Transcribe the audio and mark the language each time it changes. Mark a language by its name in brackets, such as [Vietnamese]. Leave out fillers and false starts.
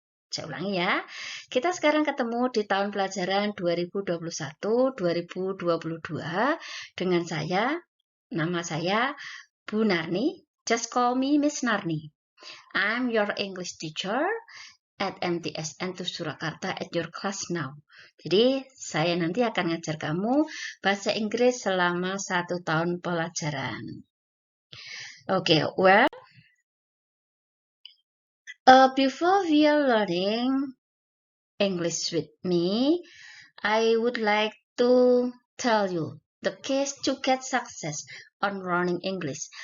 [Indonesian] Saya ulangi ya. Kita sekarang ketemu di tahun pelajaran 2021-2022 dengan saya, nama saya Bu Narni. [English] Just call me Miss Narni. I'm your English teacher at MTSN2 Surakarta at your class now. [Indonesian] Jadi, saya nanti akan ngajar kamu bahasa Inggris selama 1 tahun pelajaran. [English] Okay, well, before we are learning English with me, I would like to tell you the keys to get success on learning English.